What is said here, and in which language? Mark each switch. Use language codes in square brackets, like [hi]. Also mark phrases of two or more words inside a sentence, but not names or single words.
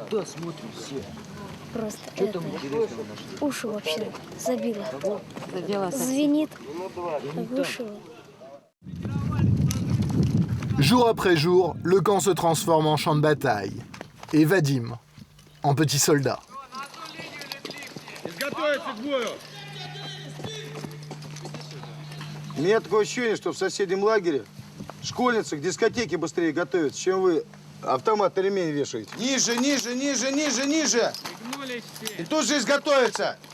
[ru] Да, смотрим все. Просто Что это, там интересно нашли? уши вообще забило. Забила совсем. Звенит. Оглушило. [fr] Jour après jour, le camp se transforme en champ de bataille. Et Vadim, en petit soldat. [ru] Изготовиться к бою! У меня такое ощущение, что в соседнем лагере школьницы к дискотеке быстрее готовятся, чем вы автомат на ремень вешаете. Ниже! И тут же изготовиться!